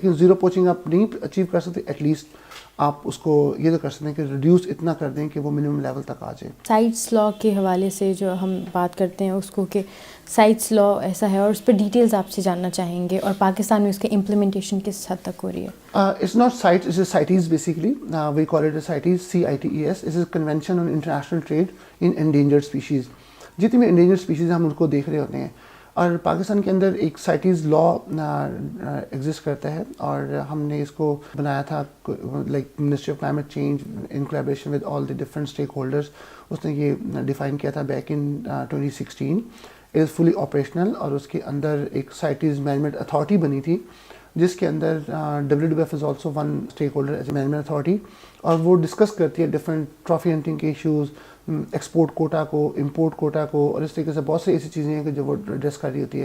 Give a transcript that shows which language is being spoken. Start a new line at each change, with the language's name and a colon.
Urdu: لیکن زیرو پوچنگ آپ نہیں اچیو کر سکتے, ایٹ لیسٹ آپ اس کو یہ تو کر سکتے ہیں کہ ریڈیوس اتنا کر دیں کہ وہ منیمم لیول تک آ جائے. سائٹس لا کے حوالے سے جو ہم بات کرتے ہیں اس کو کہ سائٹس لا ایسا ہے, اور اس پہ ڈیٹیلز آپ سے جاننا چاہیں گے, اور پاکستان میں اس کی امپلیمنٹیشن کس حد تک ہو رہی ہے؟
English: It's not sites, it's CITES basically. We call it a CITES, CITES. It is a Convention on International Trade in Endangered Species.
Urdu: جتنی بھی انڈینجرڈ اسپیشیز ہم ان کو دیکھ رہے ہوتے ہیں, اور پاکستان کے اندر ایک سائٹیز لا ایگزسٹ کرتا ہے, اور ہم نے اس کو بنایا تھا
English: Like ministry of climate change in collaboration with all the different stakeholders.
Urdu: اس نے یہ ڈیفائن کیا تھا back in 2016.
English: it is fully operational,
Urdu: اور اس کے اندر ایک سائٹیز مینجمنٹ اتھارٹی بنی تھی جس کے اندر WWF is also one stake holder as a management authority, اور وہ ڈسکس کرتی ہے ڈفرینٹ ٹرافی ہنٹنگ کے ایشوز, ایکسپورٹ کوٹا کو, امپورٹ کوٹا کو, اور اس طریقے سے بہت سی ایسی چیزیں ہیں کہ جو وہ ایڈریس کر رہی ہوتی ہے.